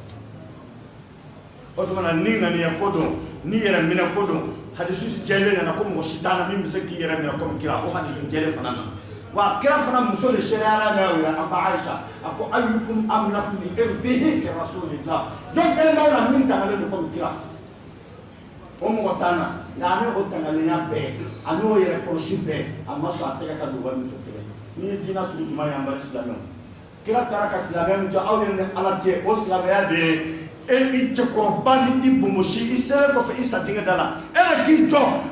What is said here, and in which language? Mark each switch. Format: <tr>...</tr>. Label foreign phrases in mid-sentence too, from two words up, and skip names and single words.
<bm>o tuma na ni ŋaniya ko don ni yɛrɛ minɛ ko don hadisu jɛlen nana ko mɔgɔ si t'a la min bɛ se k'i yɛrɛ minɛ komi kira o hadisu jɛlen fana na wa kira fana muso de sariyara n'a ye a ba Aisha a ko</bm> <ar>أيكم أملك لإربه لرسول الله</ar> <bm>jɔn kelen b'aw la min tangalen don komi kira o mɔgɔ t'an na nka an bɛ o tangalenya bɛɛ a n'o yɛrɛ kɔlɔsi bɛɛ a ma sɔn a tɛgɛ ka don wali muso tɛgɛ ni ye diinɛ sugu jumɛn ye an bari silamɛw kira taara ka silamɛya min jɔ aw yɛrɛ ni ala cɛ o silamɛya de ye i cɛkɔrɔba ni i bomosi i selen kɔfɛ i sa denkɛ da la e yɛrɛ k'i jɔ</bm>